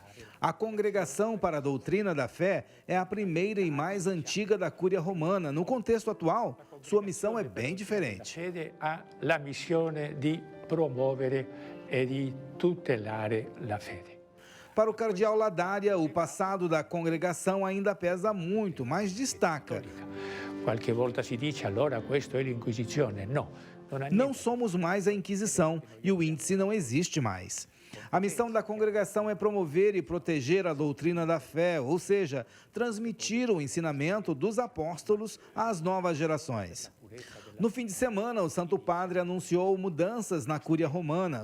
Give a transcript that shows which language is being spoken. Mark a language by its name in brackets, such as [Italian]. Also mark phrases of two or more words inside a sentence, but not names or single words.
[Portuguese] A Congregação para a Doutrina da Fé é a primeira e mais antiga da Cúria Romana. No contexto atual, sua missão é bem diferente. A missão de promover e de tutelar a fé. Para o cardeal Ladaria, o passado da congregação ainda pesa muito, mas destaca: [Italian] Qualche volta si dice allora questo è l'inquisizione. [Portuguese] não somos mais a Inquisição e o índice não existe mais. A missão da congregação é promover e proteger a doutrina da fé, ou seja, transmitir o ensinamento dos apóstolos às novas gerações. No fim de semana, o Santo Padre anunciou mudanças na Cúria Romana.